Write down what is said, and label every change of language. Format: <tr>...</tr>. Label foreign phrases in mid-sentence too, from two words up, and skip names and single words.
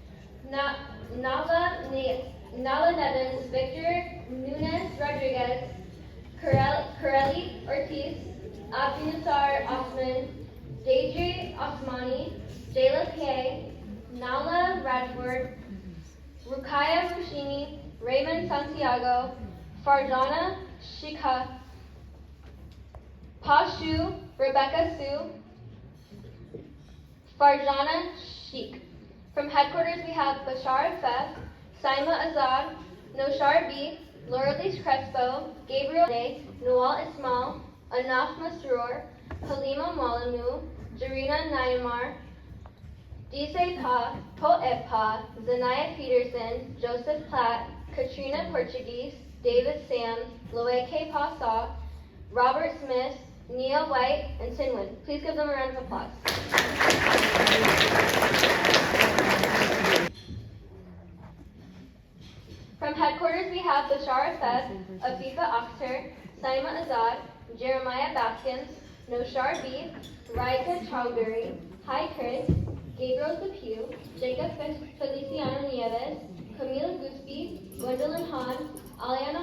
<en>Nala Nevins, Victor Nunez Rodriguez, Corelli Ortiz, Abdinasar Osman, Deidre Osmani, Jayla Kay, Nala Radford, Rukaya Fushini, Raymond Santiago, Farjana Shika, Pashu Rebecca Sue, Farjana Sheikh. From headquarters, we have Bashar Fef, Saima Azad, Noshar B, Laurelise Crespo, Gabriel Day, Noel Ismail, Anaf Masroor, Halima Malamu, Jarina Naimar, Dise Pa, Poet Pa, Zanaya Peterson, Joseph Platt, Katrina Portuguese, David Sam, Loeke Pa Saw, Robert Smith, Nia White, and Sinwin. Please give them a round of applause. From headquarters, we have Bashar Feb, Afifa Akhtar, Saima Azad, Jeremiah Baskins, Noshar B, Raika Chowdhury, Hi Chris, Gabriel Depew, Jacob Feliciano Nieves, Camila Gusby, Gwendolyn Hahn, Aliana</en>